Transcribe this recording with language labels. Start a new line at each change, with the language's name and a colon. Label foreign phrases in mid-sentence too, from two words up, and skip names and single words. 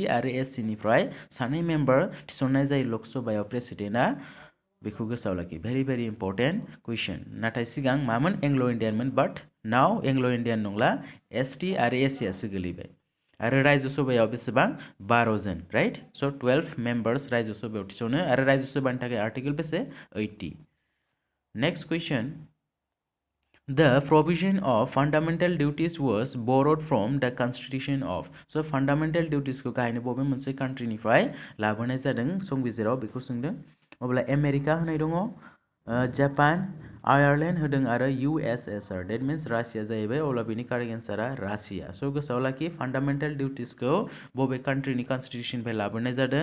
Bodo: आरो एससी निफ्राय सानै मेम्बार थिसननाय जायो लकसभायाव प्रेसिडेन्टआ बेखौ गोसोआव लाखि
English: very important question
Bodo: नाथाय सिगां मामोन एंग्ल' इन्डियानमोन
English: but now
Bodo: एंग्ल' इन्डियान नंला एसटी आरो एससीआसो गोलैबाय आरो रायजोसभायाव बेसेबां 12 जन राइट सो 12 मेम्बार्स रायजोसभायाव थिसनो आरो रायजोसभानि थाखाय आर्टिकल बेसे 80
English: next question The provision of fundamental duties was borrowed from the Constitution of. So fundamental duties
Bodo: को गाहायनो बबे मोनसे कान्ट्रिनिफ्राय लाबोनाय जादों संबिजिराव बेखौ सोंदों अब्ला आमेरिका होनाय दङ जापान आयारलेण्ड होदों आरो यूएसएसआर डेट मीन्स रासिया जाहैबाय अब्ला बेनि
English: correct answer
Bodo: रासिया सो गोसोआव लाखि फान्डामेन्टेल डिउटिसखौ बबे कान्ट्रिनि कन्स्टिटिउसननिफ्राय लाबोनाय जादों